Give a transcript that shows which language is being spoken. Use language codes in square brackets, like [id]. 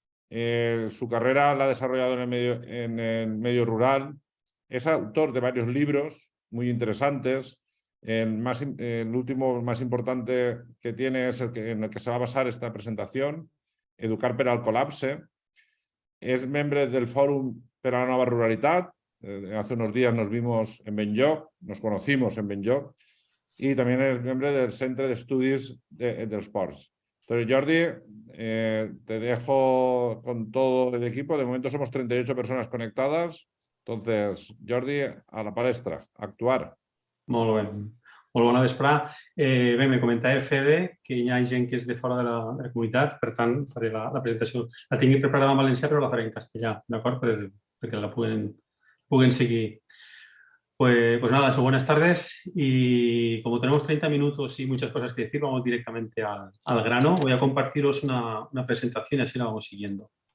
[es] Su carrera la ha desarrollado en el medio rural. Es autor de varios libros muy interesantes. El último más importante que tiene es en el que se va a basar esta presentación, Educar per al Col·lapse. [ca] Es membre del Fòrum per a la Nova Ruralitat. [es] Hace unos días nos vimos en Benlloc, nos conocimos en Benlloc, y también es miembro del Centre d'Estudis dels Ports. Entonces, Jordi, te dejo con todo el equipo. De momento somos 38 personas conectadas. Entonces, Jordi, a la palestra, a actuar. [ca] Molt bé. Molt bona vesprada. Bé, me comentava Fede que hi ha gent que és de fora de la comunitat, per tant, faré la presentació. La tinc preparada en valencià, però la faré en castellà, d'acord? Perquè la puguen seguir. [es] Pues nada, eso, buenas tardes, y como tenemos 30 minutos y muchas cosas que decir, vamos directamente al grano. Voy a compartiros una presentación y así la vamos siguiendo.